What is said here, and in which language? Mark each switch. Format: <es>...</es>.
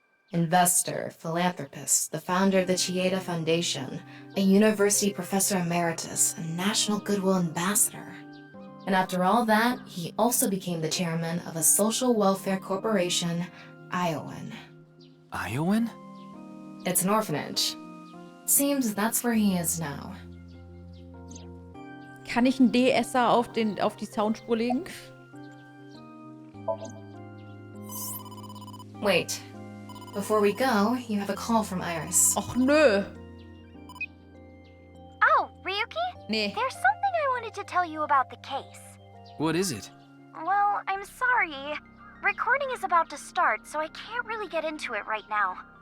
<en>Investor, philanthropist, the founder of the Chieda Foundation, a university professor emeritus, a national goodwill ambassador. And after all that, he also became the chairman of a social welfare corporation, Iowan. Iowan? It's an orphanage. Seems that's where he is now.</en> <de>kann ich einen DSer auf die Soundspur legen?</de> <en>Wait. Before we go, you have a call from Iris.</en> <de>Och nö.</de> <en>Oh, Ryuki?</en> <de>Nee.</de> <en>There's something I wanted to tell you about the case. What is it? Well, I'm sorry. Recording is about to start, so I can't really get into it right now.</en>